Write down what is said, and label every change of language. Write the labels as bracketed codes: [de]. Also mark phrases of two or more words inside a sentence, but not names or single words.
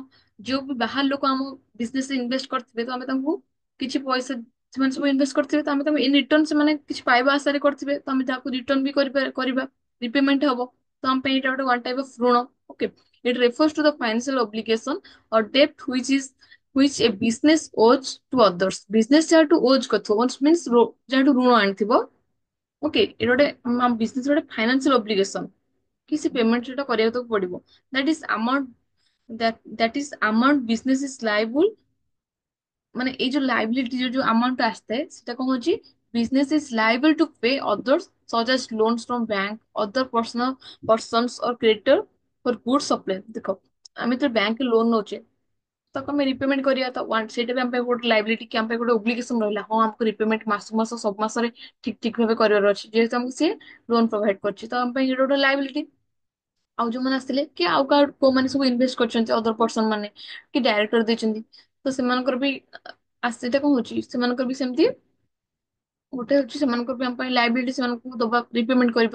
[or] ଯୋଉ ବି ବାହାର ଲୋକ ଆମ ବିଜନେସ ରେ ଇନଭେଷ୍ଟ କରିଥିବେ, ତ ଆମେ ତାଙ୍କୁ କିଛି ପଇସା, ସେମାନେ ସବୁ ଇନଭେଷ୍ଟ କରିଥିବେ, ତ ଆମେ ତାଙ୍କୁ [en] in return [or] ସେମାନେ କିଛି ପାଇବା ଆଶାରେ କରିଥିବେ, ତ ଆମେ ତାକୁ ରିଟର୍ନ ବି କରିବା, ରିପେମେଣ୍ଟ ହବ। ତ ଆମ ପାଇଁ ଏଇଟା ଗୋଟେ [en] one type of ଋଣ। okay, it refers to the financial obligation or debt which a business owes to others। [or] ବିଜନେସ ଯାହାଠୁ ଓଜ୍ କରିଥିବ, ମିନ୍ସ ଯାହାଠୁ ଋଣ ଆଣିଥିବ, ଓକେ, ଏଇଟା ଗୋଟେ ବିଜନେସ ଗୋଟେ [en] financial obligation, [or] କି ସେ ପେମେଣ୍ଟ ସେଟା କରିବାକୁ ତାକୁ ପଡିବ। [en] that is amount, that is amount business is liable, [or] ମାନେ ଏଇ ଯୋଉ ଲାଇବିଲିଟି ଯୋଉ ଆମାଉଣ୍ଟ ଆସିଥାଏ ସେଟା କଣ ହଉଛି, [en] business is liable to pay others such as loans from bank, other personal persons or creditor for goods supply। [or] ଦେଖ, ଆମେ ତ ବ୍ୟାଙ୍କରେ ଲୋନ ନଉଛେ, ତାକୁ ଆମେ ରିପେମେଣ୍ଟ କରିବା, ତ ସେଇଟା ବି ଆମ ପାଇଁ ଗୋଟେ ଲାଇବିଲିଟି, କି ଆମ ପାଇଁ ଗୋଟେ ଓବ୍ଲିଗେସନ ରହିଲା, ହଁ ଆମକୁ ରିପେମେଣ୍ଟ ମାସକୁ ମାସ ସବୁ ମାସରେ ଠିକ ଠିକ ଭାବେ କରିବାର ଅଛି, ଯେହେତୁ ଆମକୁ ସିଏ [en] loan provide [or] କରୁଛି, ତ ଆମ ପାଇଁ ଏଇଟା ଗୋଟେ ଲାଇବିଲିଟି। ଆଉ ଯୋଉମାନେ ଆସିଥିଲେ କି ଆଉ କାହା କୋଉମାନେ ସବୁ ଇନଭେଷ୍ଟ କରିଛନ୍ତି [en] other person [or] ମାନେ, କି ଡାଇରେକ୍ଟର ଦେଇଛନ୍ତି, ତ ସେମାନଙ୍କର ବି ସେଇଟା କଣ ହଉଛି, ସେମାନଙ୍କର ବି ସେମିତି ଗୋଟେ ହଉଛି, ସେମାନଙ୍କର ବି ଆମ ପାଇଁ ଲାଇବିଲିଟି, ସେମାନଙ୍କୁ ଦବା, ରିପେମେଣ୍ଟ କରିବା।